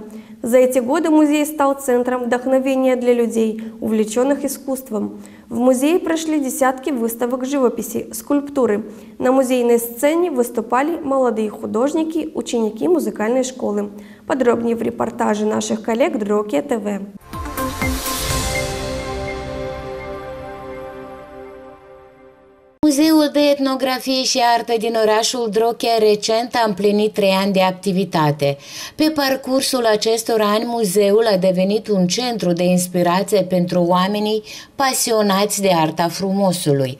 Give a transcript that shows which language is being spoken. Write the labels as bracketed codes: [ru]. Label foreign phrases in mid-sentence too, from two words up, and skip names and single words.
[ru] За эти годы музей стал центром вдохновения для людей, увлеченных искусством. В музее прошли десятки выставок живописи, скульптуры. На музейной сцене выступали молодые художники, ученики музыкальной школы. Подробнее в репортаже наших коллег Дрогия ТВ. [ro] Muzeul de Etnografie și Artă din orașul Droghia recent a împlinit 3 ani de activitate. Pe parcursul acestor ani, muzeul a devenit un centru de inspirație pentru oamenii pasionați de arta frumosului.